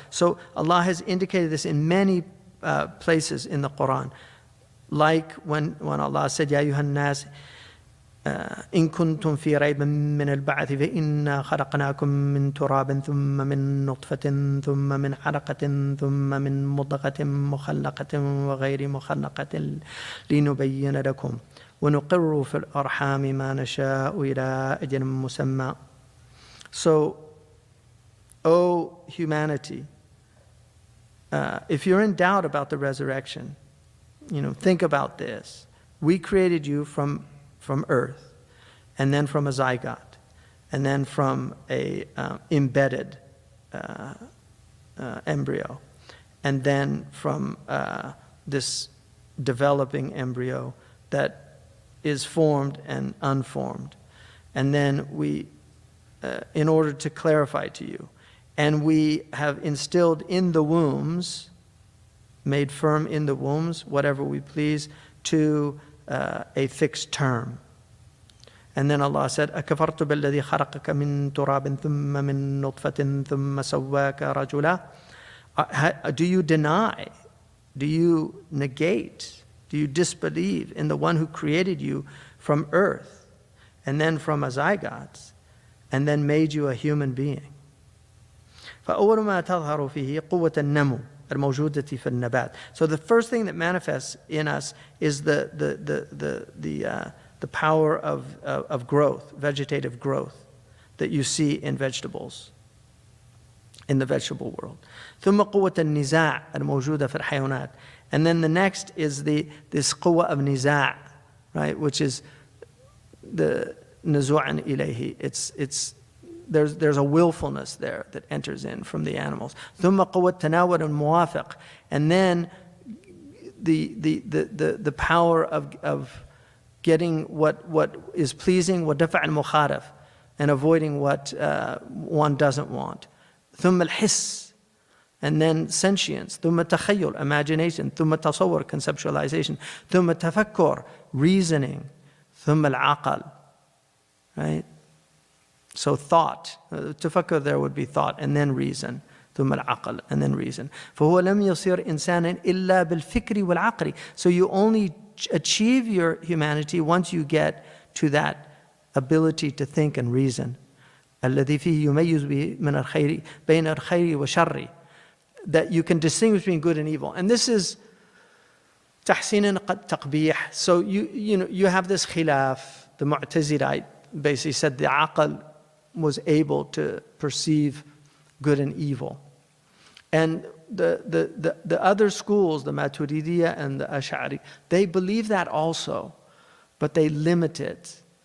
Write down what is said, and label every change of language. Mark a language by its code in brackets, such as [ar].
[en] So Allah has indicated this in many places in the Quran. [ar] Like when Allah said, يَا أَيُّهَا النَّاسِ إِن كُنتُمْ فِي رَيْبٍ مِّنَ الْبَعْثِ فَإِنَّا خَلَقْنَاكُم مِّن تُرَابٍ ثُمَّ مِن نُّطْفَةٍ ثُمَّ مِنْ عَلَقَةٍ ثُمَّ مِن مُّضْغَةٍ مُّخَلَّقَةٍ وَغَيْرِ مُخَلَّقَةٍ لِنُبَيِّنَ لَكُمْ وَنُقِرُّ فِي الْأَرْحَامِ مَا نَشَاءُ إِلَىٰ أَجَلٍ مُّسَمًّى. [en] So, O humanity, if you're in doubt about the resurrection, think about this. We created you from earth, and then from a zygote, and then from a embedded embryo, and then from this developing embryo that is formed and unformed. And then we, in order to clarify to you, and we have instilled in the wombs, made firm in the wombs, whatever we please, to a fixed term. And then Allah said, [ar] أَكَفَرْتُ بِالَّذِي خَلَقَكَ مِن تُرَابٍ ثُمَّ مِن نُطْفَةٍ ثُمَّ سَوَّاكَ رَجُلًا. [en] Do you deny, do you negate, do you disbelieve in the one who created you from earth and then from a zygote and then made you a human being? [ar] فأول ما تظهر فيه قوة النمو الموجودة في النبات. [en] So the first thing that manifests in us is the power of growth, vegetative growth, that you see in vegetables, in the vegetable world. [ar] ثم قوة النزاع الموجودة في الحيوانات. [en] And then the next is this قوة of نزاع, right, which is the [ar] نزوعا إليه. [en] There's a willfulness there that enters in from the animals. [ar] ثم قوة تناول الموافق. [en] And then the power of getting what is pleasing, [ar] ودفع المخالف, [en] and avoiding what one doesn't want. [ar] ثم الحس, [en] and then sentience. [ar] ثم تخيل, [en] imagination. [ar] ثم تصور, [en] conceptualization. [ar] ثم تفكر, [en] reasoning. [ar] ثم العقل, [en] right? So thought, تفكر there would be thought, and then reason. [ar] ثم العقل, [en] and then reason. [ar] فهو لم يصير إنسانا إلا بالفكر والعقل. [en] So you only achieve your humanity once you get to that ability to think and reason. [ar] الذي فيه يميز به من الخير بين الخير والشر. [en] That you can distinguish between good and evil. And this is [ar] تحسين تقبيح. [en] So you have this khilaf. The Mu'tazilite basically said the aql was able to perceive good and evil. And the other schools, the Maturidiyya and the Ash'ari, they believe that also, but they limit it.